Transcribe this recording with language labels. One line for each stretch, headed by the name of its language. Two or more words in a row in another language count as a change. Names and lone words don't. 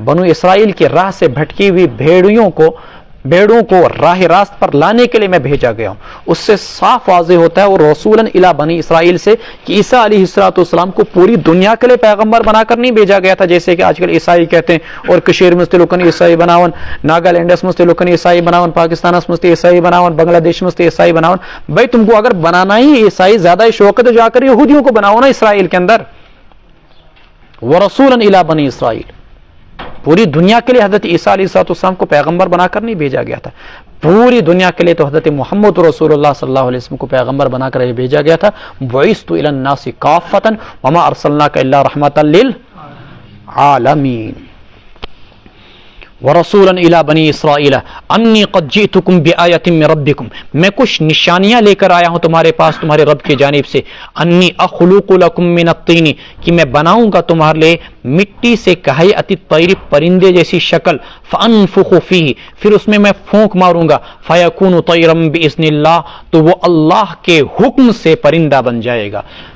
Urdu: بنو اسرائیل کی راہ سے بھٹکی ہوئی بھیڑوں کو راہ راست پر لانے کے لیے میں بھیجا گیا ہوں۔ اس سے صاف واضح ہوتا ہے اور
Arabic: رسولاً الی بنی اسرائیل
Urdu: سے کہ عیسیٰ علیہ السلام کو پوری دنیا کے لیے پیغمبر بنا کر نہیں بھیجا گیا تھا جیسے کہ آج کل عیسائی کہتے ہیں، اور کشمیر میں
Kashmiri: لوکن عیسائی بناون،
Urdu: ناگالینڈس میں
Kashmiri: لوکن عیسائی بناون،
Urdu: پاکستان میں عیسائی بناون، بنگلہ دیش میں عیسائی بناون۔ بھائی تم کو اگر بنانا ہی عیسائی زیادہ شوق ہے تو جا کر یہودیوں کو بناؤ نا اسرائیل کے اندر۔
Arabic: ورسولاً الی بنی اسرائیل،
Urdu: پوری دنیا کے لیے حضرت عیسیٰ علیہ السلام کو پیغمبر بنا کر نہیں بھیجا گیا تھا، پوری دنیا کے لیے تو حضرت محمد رسول اللہ
Arabic: صلی اللہ علیہ وسلم
Urdu: کو پیغمبر بنا کر بھیجا گیا تھا۔
Arabic: بعثت الی الناس کافۃ وما ارسلناک الا رحمۃ للعالمین۔ ورسولا الی بنی اسرائیل انی قد جئتکم بآیۃ من ربکم،
Urdu: میں کچھ نشانیاں لے کر آیا ہوں تمہارے پاس تمہارے رب کی جانب سے۔
Arabic: انی اخلق لکم من الطین،
Urdu: کہ میں بناؤں گا تمہارے لیے مٹی سے
Arabic: کہیئۃ الطیر،
Urdu: پرندے جیسی شکل،
Arabic: فانفخ فیہ،
Urdu: پھر اس میں پھونک ماروں گا،
Arabic: فیکون طیرا باذن اللہ،
Urdu: تو وہ اللہ کے حکم سے پرندہ بن جائے گا۔